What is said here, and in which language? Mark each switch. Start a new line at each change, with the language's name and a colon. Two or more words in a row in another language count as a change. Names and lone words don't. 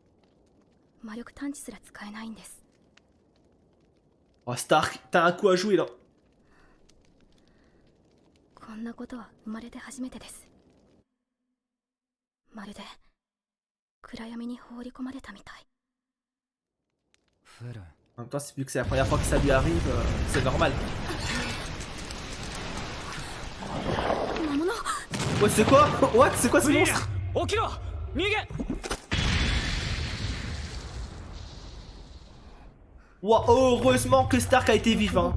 French: Oh, Stark, t'as un coup à jouer là.
Japanese: こんなことは生まれて初めてです。まるで暗闇に放り込まれたみたい。
French: En même temps, vu que c'est la première fois que ça lui arrive, c'est normal. Ouais, c'est quoi? What? C'est quoi ce monstre? Wow, heureusement que Stark a été vivant.